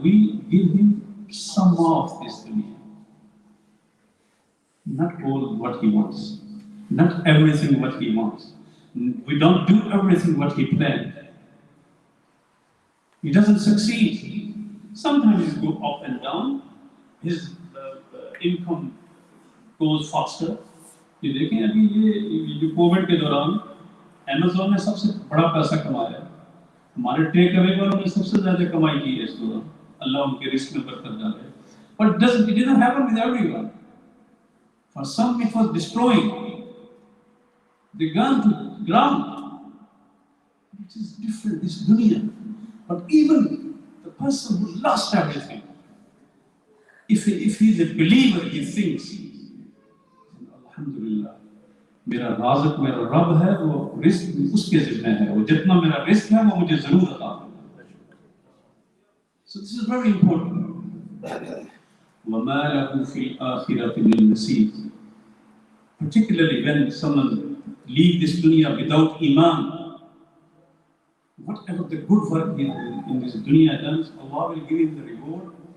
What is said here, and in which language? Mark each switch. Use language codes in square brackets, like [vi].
[en] We give him some of this dunya. Not all what he wants, not everything what he wants. We don't do everything what he planned. He doesn't succeed. Sometimes he goes up and down. His income goes faster. [hi] ये देखें अभी ये Covid के दौरान Amazon ने सबसे बड़ा पैसा कमाया, हमारे टेक अवे वालों ने सबसे ज्यादा कमाई की है इस दौरान, अल्लाह उनके रिस्क में बरकत डाले. [en] But it didn't happen with everyone. For some it was destroying. They gone to ground. It is different, this dunya. But even the person who lost everything, if he is a believer, he thinks, [hi] Alhamdulillah, मेरा राज़िक़ मेरा रब है, वो risk उसके ज़िम्मे है, वो जितना मेरा रिस्क है वो मुझे ज़रूर अता करेगा. [en] So this is very important. [ar] وَمَا لَهُ فِي الْآخِرَةِ مِنْ نَصِيبٍ. [en] Particularly when someone leave this dunya without iman, whatever the good work he in this dunya does, Allah will give him the reward.